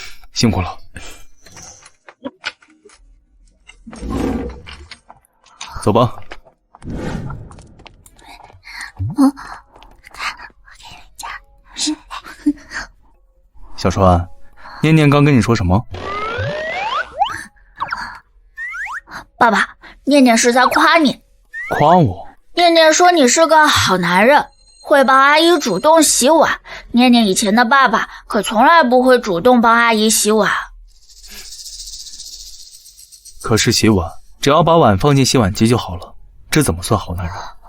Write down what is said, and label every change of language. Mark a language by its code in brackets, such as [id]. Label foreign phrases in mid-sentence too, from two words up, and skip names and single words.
[zh] 辛苦了。走吧。小川，念念剛跟你說什麼？爸爸，念念是在誇你。誇我？念念說你是個好男人，會幫阿姨主動洗碗。念念以前的爸爸可從來不會主動幫阿姨洗碗。可是洗碗，只要把碗放進洗碗機就好了，這怎麼算好男人？